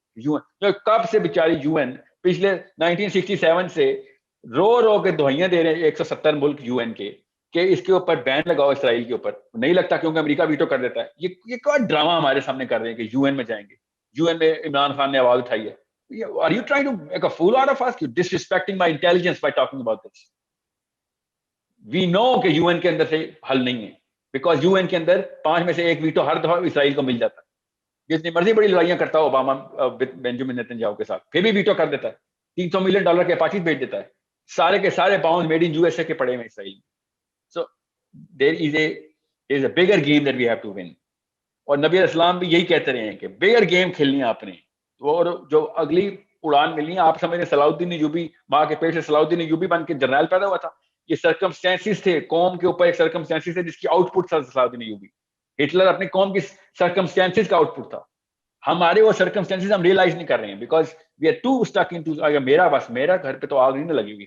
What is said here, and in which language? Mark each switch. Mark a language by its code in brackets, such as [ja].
[ur] You N کب سے بیچاری یو این پچھلے 1967 سے رو کے دہائیاں دے رہے ہیں 170 ملک یو این کے کہ اس کے اوپر بین لگاؤ اسرائیل کے اوپر. نہیں لگتا کیونکہ امریکہ ویٹو کر دیتا ہے. یہ کیا ڈرامہ ہمارے سامنے کر رہے ہیں کہ یو این میں جائیں گے. یو این میں عمران خان نے آواز اٹھائی ہے. [en] Are you trying to make a fool out of us? You're disrespecting my intelligence by talking about this. We know [ur] کہ یو این کے اندر سے حل نہیں ہے, بیکاز یو این کے اندر 5 میں سے 1 ویٹو ہر دفعہ اسرائیل کو مل جاتا ہے. جتنی مرضی بڑی لڑائیاں کرتا ہو اوباما بینجامن نیتنیاہو کے ساتھ, پھر بھی ویٹو کر دیتا ہے. $300 ملین کے اپاچیز بھیج دیتا ہے. سارے کے سارے bound made in U S A کے پڑے ہوئے اسرائیل. [en] So there is a bigger game that we have to win. [ur] اور نبی علیہ السلام بھی یہی کہتے رہے ہیں کہ بگر گیم کھیلنی ہے آپ نے, اور جو اگلی اڑان ملنی ہے. آپ سمجھیں صلاح الدین ایوبی ماں کے پیٹ سے صلاح الدین ایوبی بن کے جرنیل پیدا ہوا تھا. یہ سرکمسٹینسز تھے, قوم کے اوپر ایک سرکمسٹینسز تھے جس کی آؤٹ پٹ تھا صلاح الدین ایوبی. ہٹلر اپنی قوم کی سرکمسٹینسز کا آؤٹ پٹ تھا. ہمارے وہ سرکمسٹینسز ہم ریئلائز نہیں کر رہے ہیں [en] because we are to stick into [ur] میرا گھر پہ تو آگ نہیں لگی ہوئی.